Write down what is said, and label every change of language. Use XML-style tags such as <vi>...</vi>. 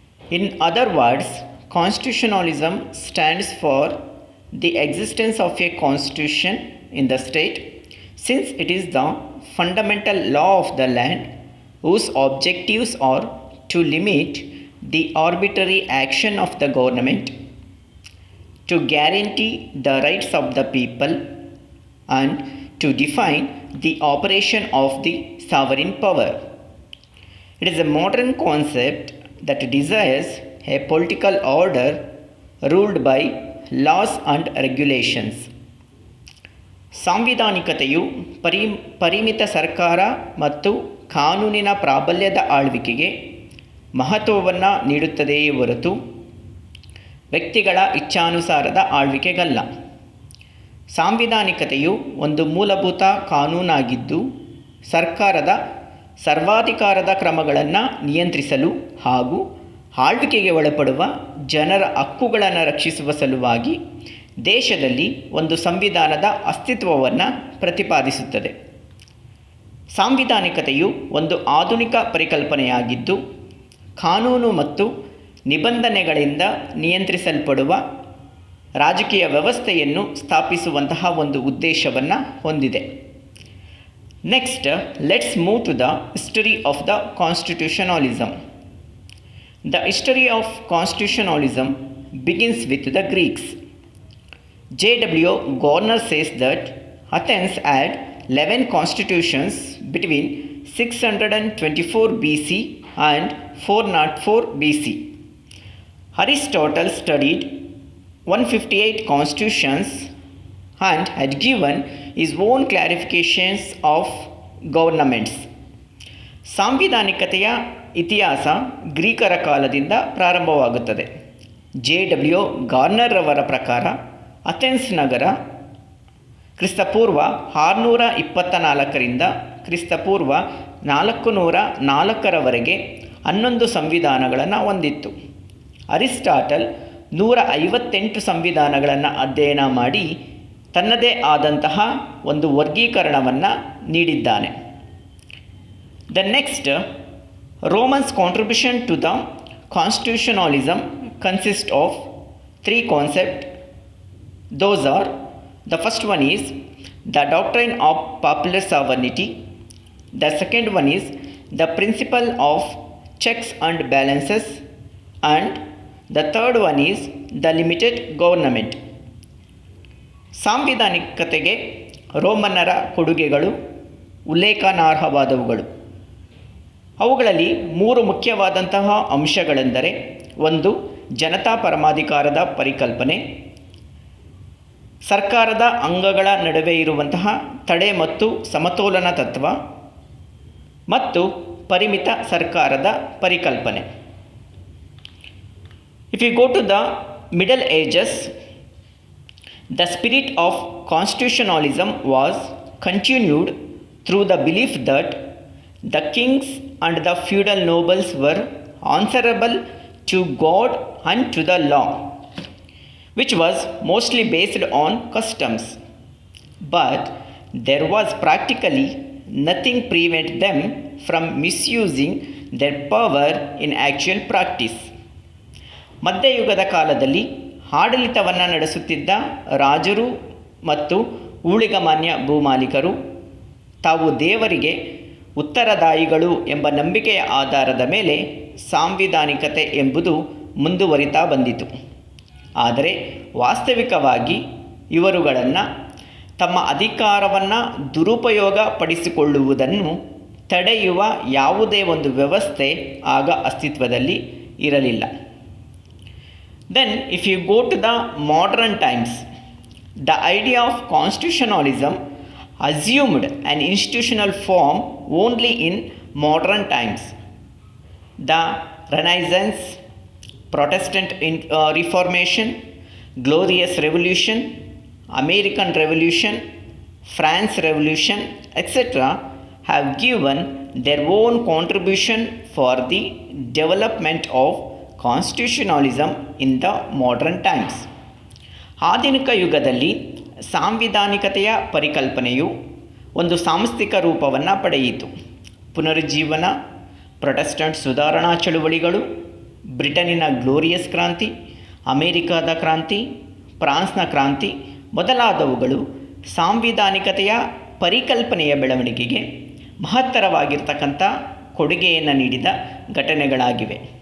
<en>In other words, constitutionalism stands for the existence of a constitution in the state, since it is the fundamental law of the land whose objectives are to limit the arbitrary action of the government, to guarantee the rights of the people, and to define the operation of the sovereign power. It is a modern concept that desires a political order ruled by laws and regulations.</en> <kn>ಸಾಂವಿಧಾನಿಕತೆಯು ಪರಿಮಿತ ಸರ್ಕಾರ ಮತ್ತು ಕಾನೂನಿನ ಪ್ರಾಬಲ್ಯದ ಆಳ್ವಿಕೆಗೆ ಮಹತ್ವವನ್ನು ನೀಡುತ್ತದೆಯೇ ಹೊರತು ವ್ಯಕ್ತಿಗಳ ಇಚ್ಛಾನುಸಾರದ ಆಳ್ವಿಕೆಗಲ್ಲ. ಸಾಂವಿಧಾನಿಕತೆಯು ಒಂದು ಮೂಲಭೂತ ಕಾನೂನಾಗಿದ್ದು ಸರ್ಕಾರದ ಸರ್ವಾಧಿಕಾರದ ಕ್ರಮಗಳನ್ನು ನಿಯಂತ್ರಿಸಲು ಹಾಗೂ ಆಳ್ವಿಕೆಗೆ ಒಳಪಡುವ ಜನರ ಹಕ್ಕುಗಳನ್ನು ರಕ್ಷಿಸುವ ಸಲುವಾಗಿ ದೇಶದಲ್ಲಿ ಒಂದು ಸಂವಿಧಾನದ ಅಸ್ತಿತ್ವವನ್ನು ಪ್ರತಿಪಾದಿಸುತ್ತದೆ. ಸಾಂವಿಧಾನಿಕತೆಯು ಒಂದು ಆಧುನಿಕ ಪರಿಕಲ್ಪನೆಯಾಗಿದ್ದು ಕಾನೂನು ಮತ್ತು ನಿಬಂಧನೆಗಳಿಂದ ನಿಯಂತ್ರಿಸಲ್ಪಡುವ ರಾಜಕೀಯ ವ್ಯವಸ್ಥೆಯನ್ನು ಸ್ಥಾಪಿಸುವಂತಹ ಒಂದು ಉದ್ದೇಶವನ್ನು ಹೊಂದಿದೆ.</kn> <en>Next, let's move to the history of the constitutionalism. The history of constitutionalism begins with the Greeks. J.W. Garner says that Athens had 11 constitutions between 624 BC and 404 BC. Aristotle studied 158 constitutions and had given his own clarifications of governments.</en> <kn>ಸಾಂವಿಧಾನಿಕತೆಯ ಇತಿಹಾಸ ಗ್ರೀಕರ ಕಾಲದಿಂದ ಪ್ರಾರಂಭವಾಗುತ್ತದೆ. J.W. Garner ಅವರ ಪ್ರಕಾರ Athens ನಗರ ಕ್ರಿಸ್ತಪೂರ್ವ 624ರಿಂದ ಕ್ರಿಸ್ತಪೂರ್ವ 404ರವರೆಗೆ 11 ಸಂವಿಧಾನಗಳನ್ನು ಹೊಂದಿತ್ತು. Aristotle 158 ಸಂವಿಧಾನಗಳನ್ನು ಅಧ್ಯಯನ ಮಾಡಿ ತನ್ನದೇ ಆದಂತಹ ಒಂದು ವರ್ಗೀಕರಣವನ್ನು ನೀಡಿದ್ದಾನೆ.</kn> <en>The next, Romans' contribution to the constitutionalism consists of 3 concepts. Those are, the first one is the doctrine of popular sovereignty, the second one is the principle of checks and balances, and the third one is the limited government.</en> <kn>ಸಾಂವಿಧಾನಿಕತೆಗೆ ರೋಮನ್ನರ ಕೊಡುಗೆಗಳು ಉಲ್ಲೇಖನಾರ್ಹವಾದವುಗಳು. ಅವುಗಳಲ್ಲಿ 3 ಮುಖ್ಯವಾದಂತಹ ಅಂಶಗಳೆಂದರೆ, ಒಂದು ಜನತಾ ಪರಮಾಧಿಕಾರದ ಪರಿಕಲ್ಪನೆ, ಸರ್ಕಾರದ ಅಂಗಗಳ ನಡುವೆ ಇರುವಂತಹ ತಡೆ ಮತ್ತು ಸಮತೋಲನ ತತ್ವ, ಮತ್ತು ಪರಿಮಿತ ಸರ್ಕಾರದ ಪರಿಕಲ್ಪನೆ.</kn> <en>If you go to the Middle Ages, the spirit of constitutionalism was continued through the belief that the kings and the feudal nobles were answerable to God and to the law, which was mostly based on customs. But there was practically nothing prevent them from misusing their power in actual practice.</en> <kn>ಮಧ್ಯಯುಗದ ಕಾಲದಲ್ಲಿ ಆಡಳಿತವನ್ನು ನಡೆಸುತ್ತಿದ್ದ ರಾಜರು ಮತ್ತು ಊಳಿಗಮಾನ್ಯ ಭೂಮಾಲೀಕರು ತಾವು ದೇವರಿಗೆ ಉತ್ತರದಾಯಿಗಳು ಎಂಬ ನಂಬಿಕೆಯ ಆಧಾರದ ಮೇಲೆ ಸಾಂವಿಧಾನಿಕತೆ ಎಂಬುದು ಮುಂದುವರಿತಾ ಬಂದಿತು. ಆದರೆ ವಾಸ್ತವಿಕವಾಗಿ ಇವರುಗಳನ್ನು ತಮ್ಮ ಅಧಿಕಾರವನ್ನು ದುರುಪಯೋಗ ಪಡಿಸಿಕೊಳ್ಳುವುದನ್ನು ತಡೆಯುವ ಯಾವುದೇ ಒಂದು ವ್ಯವಸ್ಥೆ ಆಗ ಅಸ್ತಿತ್ವದಲ್ಲಿ ಇರಲಿಲ್ಲ.</kn> <en>Then if you go to the modern times, the idea of constitutionalism assumed an institutional form only in modern times. The Renaissance Protestant Reformation, Glorious Revolution, American Revolution, France Revolution, etc. have given their own contribution for the development of constitutionalism in the modern times.</en> <kn>ಆಧುನಿಕ ಯುಗದಲ್ಲಿ ಸಾಂವಿಧಾನಿಕತೆಯ ಪರಿಕಲ್ಪನೆಯು ಒಂದು ಸಾಂಸ್ಥಿಕ ರೂಪವನ್ನು ಪಡೆಯಿತು. ಪುನರುಜ್ಜೀವನ, Protestant ಸುಧಾರಣಾ ಚಳುವಳಿಗಳು, ಬ್ರಿಟನ್ನಿನ glorious ಕ್ರಾಂತಿ, ಅಮೇರಿಕಾದ ಕ್ರಾಂತಿ, ಫ್ರಾನ್ಸ್ನ ಕ್ರಾಂತಿ ಮೊದಲಾದವುಗಳು ಸಾಂವಿಧಾನಿಕತೆಯ ಪರಿಕಲ್ಪನೆಯ ಬೆಳವಣಿಗೆಗೆ ಮಹತ್ತರವಾಗಿರ್ತಕ್ಕಂಥ ಕೊಡುಗೆಯನ್ನು ನೀಡಿದ ಘಟನೆಗಳಾಗಿವೆ.</kn>